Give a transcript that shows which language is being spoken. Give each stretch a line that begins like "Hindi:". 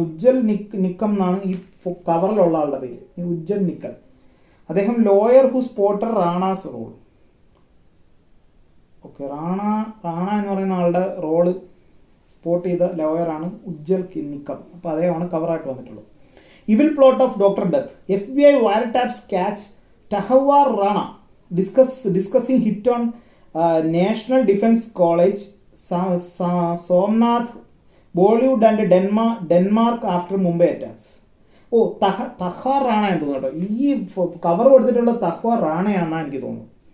Malayalam: ഉജ്വൽ നിക്കം എന്നാണ് ഈ കവറിലുള്ള ആളുടെ പേര്, ഉജ്വൽ നിക്കൽ.
English: അദ്ദേഹം lawyer who spotted Rana's role.
Malayalam: Okay, Rana എന്ന് പറയുന്ന ആളുടെ റോള് സ്പോട്ട് ചെയ്ത ലോയറാണ് ഉജ്വൽ നിക്കം. അപ്പോൾ അദ്ദേഹമാണ് കവറായിട്ട് വന്നിട്ടുള്ളത്.
English: Evil plot of doctor death. FBI wiretaps catch Tahawar Rana discussing hit on National Defense College, Somnath, Bollywood and Denmark after Mumbai attacks.
Malayalam: ഓ, തഹാർ റാണ എന്ന് തോന്നുന്നു കേട്ടോ. ഈ കവർ കൊടുത്തിട്ടുള്ള തഹാർ റാണയാണെന്നാണ് എനിക്ക് തോന്നുന്നു.